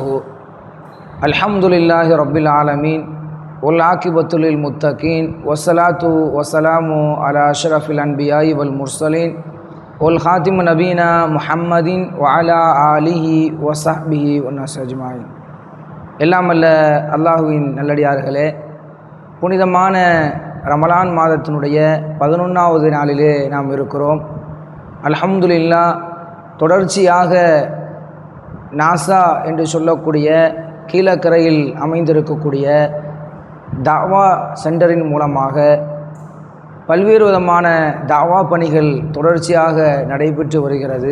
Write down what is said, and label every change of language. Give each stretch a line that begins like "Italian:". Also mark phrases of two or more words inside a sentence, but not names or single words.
Arabic: الحمد لله رب العالمين والعاقبة للمتقين والصلاة والسلام على أشرف الأنبياء والمرسلين والخاتم نبينا محمد وعلى آله وصحبه والناس أجمعين.
Tamil: எல்லாம் அல்ல அல்லாஹுவின் நல்லடியார்களே, புனிதமான ரமலான் மாதத்தினுடைய 11வது நாளிலே நாம் இருக்கிறோம். அல்ஹம்துலில்லாஹ், தொடர்ச்சியாக நாசா என்று சொல்லக்கூடிய கீழக்கரையில் அமைந்திருக்கக்கூடிய தாவா சென்டரின் மூலமாக பல்வேறு விதமான தாவா பணிகள் தொடர்ச்சியாக நடைபெற்று வருகிறது.